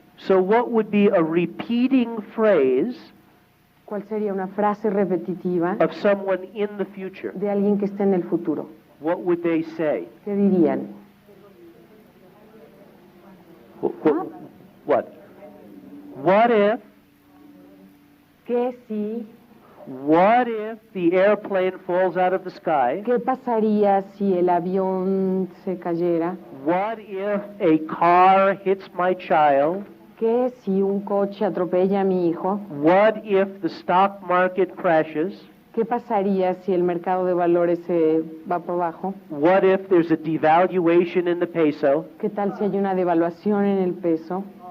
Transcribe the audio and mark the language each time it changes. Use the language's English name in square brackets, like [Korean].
[English] So what would be a repeating phrase [Spanish] ¿Cuál sería una frase repetitiva [English] of someone in the future? [Spanish] de alguien que esté en el futuro? [English] What would they say? [Spanish] ¿Qué dirían? [English] What? What if [Spanish] ¿Qué si? [English] What if the airplane falls out of the sky? [Spanish] ¿Qué pasaría si el avión se cayera? [English] What if a car hits my child? [Spanish] ¿Qué si un coche atropella a mi hijo? [English] What if the stock market crashes? [Spanish] ¿Qué pasaría si el mercado de valores se va por abajo? [English] What if there's a devaluation in the peso? [Spanish] ¿Qué tal si hay una devaluación en el peso?